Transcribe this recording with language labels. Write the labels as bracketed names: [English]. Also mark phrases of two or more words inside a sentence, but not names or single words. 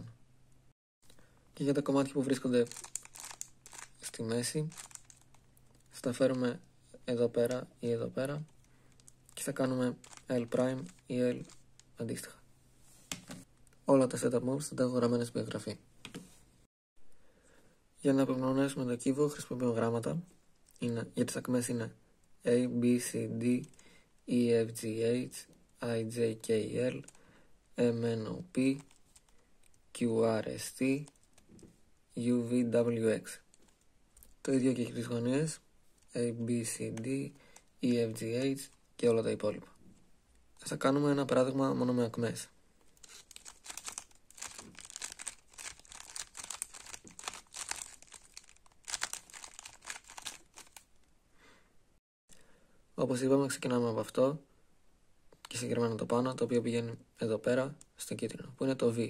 [Greek] Και για τα κομμάτια που βρίσκονται στη μέση θα τα φέρουμε εδώ πέρα ή εδώ πέρα και θα κάνουμε L' ή L αντίστοιχα. Όλα τα [English] setup moves [Greek] θα τα έχω γραμμένα στην περιγραφή. Για να απομνημονεύσουμε το κύβο χρησιμοποιούμε γράμματα. Για τις ακμές είναι A, B, C, D, E, F, G, H, I, J, K, L, M, N, O, P, Q, R, S, T, U, V, W, X. Το ίδιο και για τις γωνίες A, B, C, D, E, F, G, H και όλα τα υπόλοιπα. Θα κάνουμε ένα παράδειγμα μόνο με ακμές. Όπως είπαμε, ξεκινάμε από αυτό και συγκεκριμένα το πάνω, το οποίο πηγαίνει εδώ πέρα στο κίτρινο, που είναι το V.